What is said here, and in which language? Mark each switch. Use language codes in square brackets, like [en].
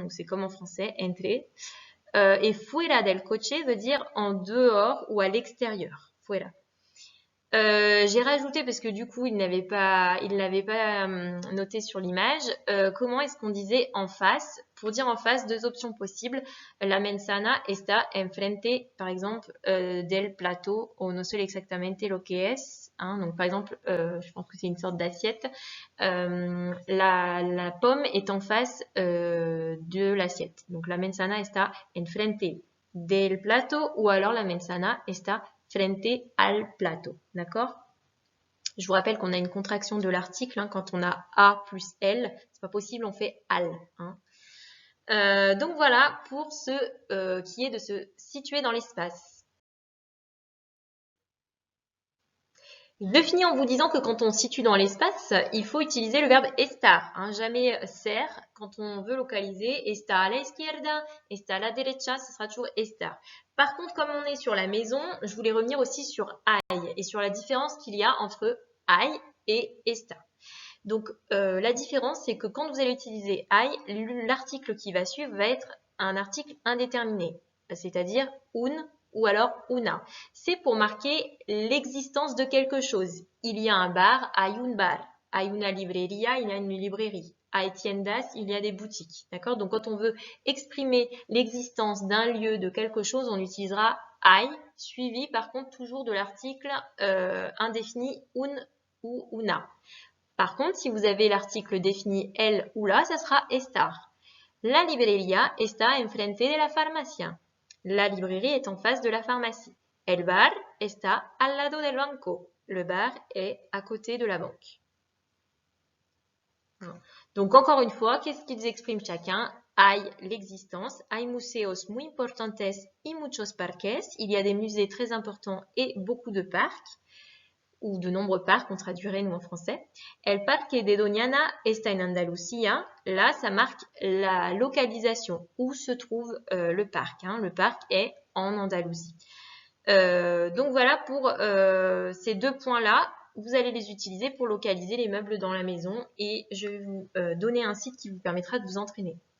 [fr] Donc c'est comme en français, entre. Et [es] fuera del coche [fr] veut dire en dehors ou à l'extérieur. Fuera. J'ai rajouté parce que du coup il l'avait pas noté sur l'image. Comment est-ce qu'on disait en face? Pour dire en face, deux options possibles. [es] La manzana está enfrente, [fr] par exemple, [es] del plato, o no sé exactamente lo que es. [fr] Hein, donc par exemple, je pense que c'est une sorte d'assiette. La pomme est en face de l'assiette. [es] Donc la manzana está enfrente del plato, [fr] ou alors [es] la manzana está frente al plato, d'accord? [fr] Je vous rappelle qu'on a une contraction de l'article, hein, quand on a A plus L, c'est pas possible, on fait al. Hein. Donc voilà pour ce qui est de se situer dans l'espace. Je finis en vous disant que quand on se situe dans l'espace, il faut utiliser le verbe estar, hein, jamais ser. Quand on veut localiser, [es] está a la izquierda, está a la derecha, [fr] ce sera toujours estar. Par contre, comme on est sur la maison, je voulais revenir aussi sur hay et sur la différence qu'il y a entre hay et estar. Donc, la différence, c'est que quand vous allez utiliser hay, l'article qui va suivre va être un article indéterminé, c'est-à-dire un ou alors una. C'est pour marquer l'existence de quelque chose. Il y a un bar, [es] hay un bar. Hay una librería, [fr] il y a une librairie. [es] Hay tiendas, [fr] il y a des boutiques. D'accord? Donc, quand on veut exprimer l'existence d'un lieu, de quelque chose, on utilisera hay, suivi par contre toujours de l'article indéfini un ou una. Par contre, si vous avez l'article défini el ou la, ça sera estar. [es] La librería está enfrente de la farmacia. [fr] La librairie est en face de la pharmacie. [es] El bar está al lado del banco. [fr] Le bar est à côté de la banque. Donc encore une fois, qu'est-ce qu'ils expriment chacun? [es] Hay [fr] l'existence, [es] hay museos muy importantes y muchos parques. [fr] Il y a des musées très importants et beaucoup de parcs, ou de nombreux parcs, on traduirait nous en français. [es] El Parque de Doñana está en Andalucía. [fr] Là, ça marque la localisation, où se trouve le parc. Hein. Le parc est en Andalousie. Donc voilà pour ces deux points-là. Vous allez les utiliser pour localiser les meubles dans la maison et je vais vous donner un site qui vous permettra de vous entraîner.